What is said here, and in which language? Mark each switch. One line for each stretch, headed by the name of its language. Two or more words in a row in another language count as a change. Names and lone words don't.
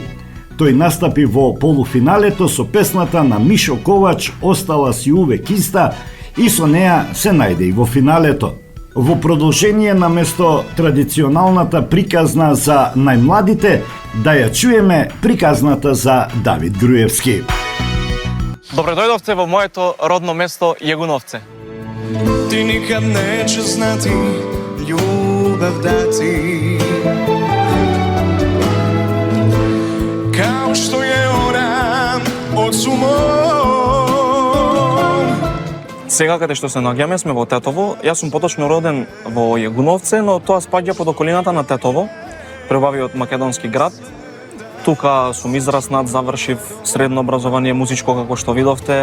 Macedonian: Тој настапи во полуфиналето со песната на Мишо Ковач
Serbian: "Остала си увек иста"
Macedonian: и со неа се најде и во финалето. Во продолжение на место традиционалната приказна за најмладите, да ја чуеме приказната за Давид Груевски. Добре дојдовте во моето родно место Јегуновце.
Serbian: Ти никад неće znati ljubav dati, kao što je ona ocu mom.
Macedonian: Сега каде што се наоѓаме сме во Тетово. Јас сум поточно роден во Јегуновце, но тоа спаѓа под околината на Тетово, пребавиот македонски град. Тука сум израснат, завршив средно образование музичко како што видовте.